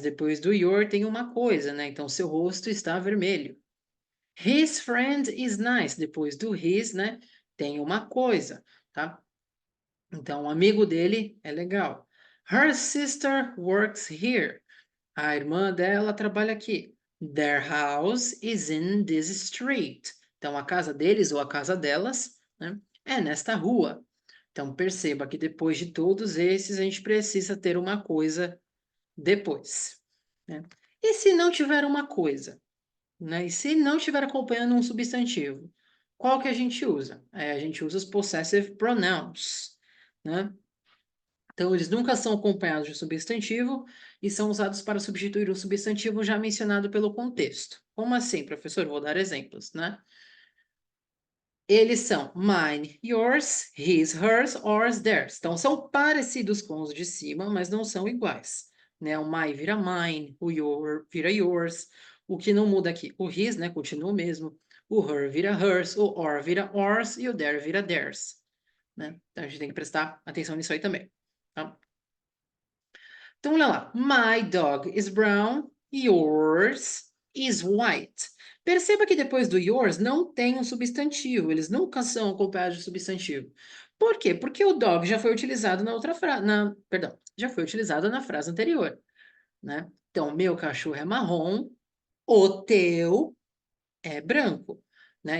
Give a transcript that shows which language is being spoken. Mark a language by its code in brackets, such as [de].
[pt] Depois do your tem uma coisa, né? Então, seu rosto está vermelho. [en] His friend is nice. [pt] Depois do his, né? Tem uma coisa, tá? Então, o amigo dele é legal. [en] Her sister works here. [pt] A irmã dela trabalha aqui. [en] Their house is in this street. [pt] Então, a casa deles ou a casa delas, né, é nesta rua. Então, perceba que depois de todos esses, a gente precisa ter uma coisa depois, né? E se não tiver uma coisa, né? E se não estiver acompanhando um substantivo, qual que a gente usa? A gente usa os possessive pronouns, né? Então, eles nunca são acompanhados de um substantivo e são usados para substituir um substantivo já mencionado pelo contexto. Como assim, professor? Vou dar exemplos, né? Eles são mine, yours, his, hers, ours, theirs. Então, são parecidos com os de cima, mas não são iguais, né? O my vira mine, o your vira yours. O que não muda aqui, o his, né, continua o mesmo. O her vira hers, o or vira ours e o their vira theirs, né? Então, a gente tem que prestar atenção nisso aí também, tá? Então, olha lá. [en] My dog is brown, yours is white. [pt] Perceba que depois do yours não tem um substantivo, eles nunca são acompanhados de substantivo. Por quê? Porque o dog já foi utilizado na outra frase, perdão, já foi utilizado na frase anterior, né? Então, meu cachorro é marrom, o teu é branco, né?